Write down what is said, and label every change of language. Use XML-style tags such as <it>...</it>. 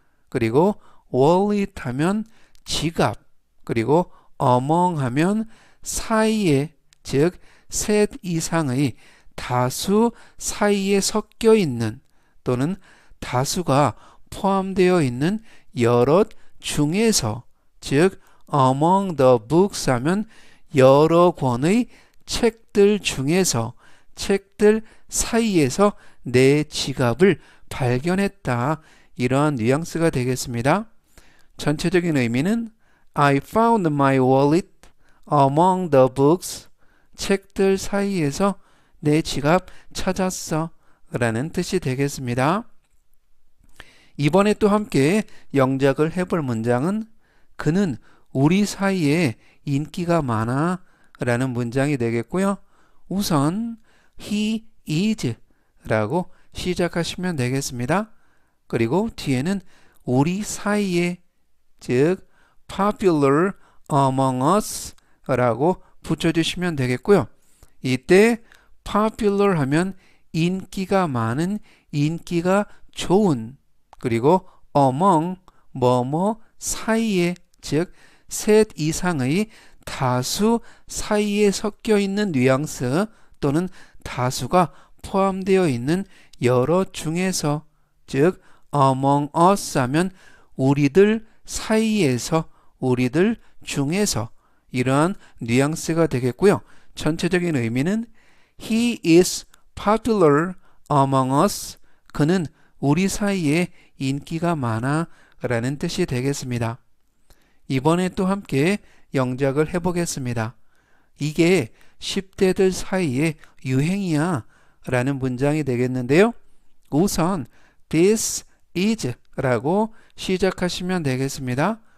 <ko>그리고 wallet 하면 지갑, 그리고 among 하면 사이에, 즉 셋 이상의 다수 사이에 섞여 있는 또는 다수가 포함되어 있는 여러 중에서, 즉</ko> <en>among the books</en> <ko>하면 여러 권의 책들 중에서, 책들 사이에서 내 지갑을 발견했다. 이러한 뉘앙스가 되겠습니다. 전체적인 의미는</ko> <en>I found my wallet among the books.</en> <ko>책들 사이에서 내 지갑 찾았어 라는 뜻이 되겠습니다. 이번에 또 함께 영작을 해볼 문장은 그는 우리 사이에 인기가 많아 라는 문장이 되겠고요. 우선</ko> <en>he is</en> <ko>라고 시작하시면 되겠습니다. 그리고 뒤에는 우리 사이에, 즉</ko> <en>popular among us</en> <ko>라고 붙여주시면 되겠고요. 이때 popular 하면 인기가 많은, 인기가 좋은, 그리고 among 뭐뭐 사이에, 즉 셋 이상의 다수 사이에 섞여 있는 뉘앙스 또는 다수가 포함되어 있는 여러 중에서, 즉</ko> <en>among us</en> <ko>하면 우리들 사이에서, 우리들 중에서 이러한 뉘앙스가 되겠고요. 전체적인 의미는</ko> <en>He is popular among us.</en> <ko>그는 우리 사이에 인기가 많아 라는 뜻이 되겠습니다. 이번에 또 함께 영작을 해보겠습니다. 이게 10대들 사이에 유행이야 라는 문장이 되겠는데요. 우선</ko> <en>This is</en> <ko>라고 시작하시면 되겠습니다.</ko>